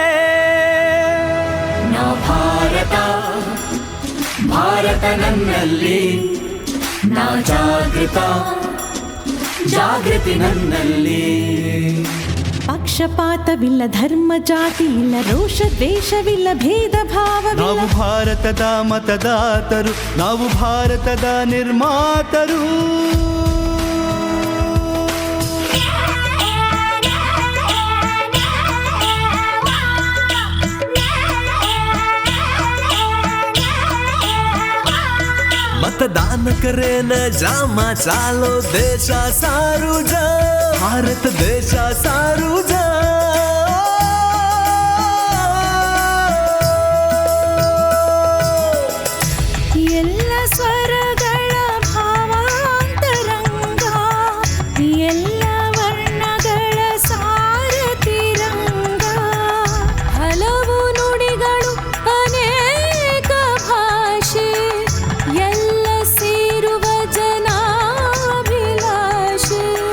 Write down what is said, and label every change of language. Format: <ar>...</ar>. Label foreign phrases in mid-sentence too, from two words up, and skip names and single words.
<kn>ನಾ ಭಾರತ ಭಾರತ ನನ್ನಲ್ಲಿ ನಾ ಜಾಗೃತ ಜಾಗೃತಿ ನನ್ನಲ್ಲಿ ಪಕ್ಷಪಾತವಿಲ್ಲ ಧರ್ಮ ಜಾತಿ ಇಲ್ಲ ರೋಷ ದ್ವೇಷವಿಲ್ಲ ಭೇದ ಭಾವವಿಲ್ಲ ನಾವು ಭಾರತದ ಮತದಾತರು ನಾವು ಭಾರತದ ನಿರ್ಮಾತರು</kn> <lmn>मतदान करेन जामा चालो देशा सारू जा भारत देशा सारू जा</lmn> <kn>ಎಲ್ಲ ಸ್ವರಗಳ ಭಾವಾಂತರಂಗ ಎಲ್ಲ ವರ್ಣಗಳ ಸಾರತಿರಂಗ ಹಲವು ನುಡಿಗಳು ಅನೇಕ ಭಾಷೆ ಎಲ್ಲ ಸೇರುವ ಜನಾಭಿಲಾಷೆ</kn>